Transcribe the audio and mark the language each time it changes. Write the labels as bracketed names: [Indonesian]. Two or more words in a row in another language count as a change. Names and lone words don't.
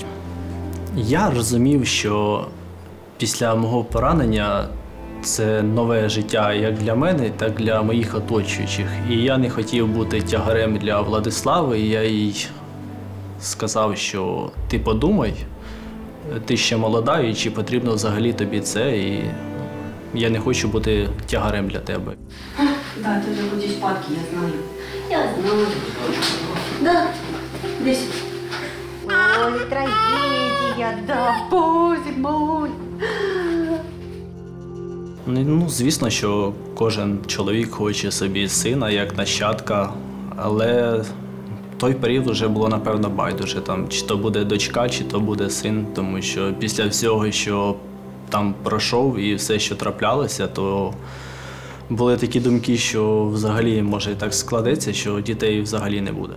[Ukrainian] Я розумів, що після мого поранення це нове життя як для мене, так і для моїх оточуючих. І я не хотів бути тягарем для Владислави, і я їй сказав, що ти подумай, ти ще молода, і чи потрібно взагалі тобі це, і я не хочу бути тягарем для тебе. [Russian] Да, ты же будешь спадки, я знаю. Я знаю. Да, здесь. Ой, трагедия, да, боже мой. [Ukrainian] Ну, звісно, що кожен чоловік хоче собі сина, як нащадка, але той період вже було, напевно, байдуже. Там, чи то буде дочка, чи то буде син, тому що після всього, що там пройшов і все, що траплялося, то були такі думки, що взагалі, може, так складеться, що дітей взагалі не буде.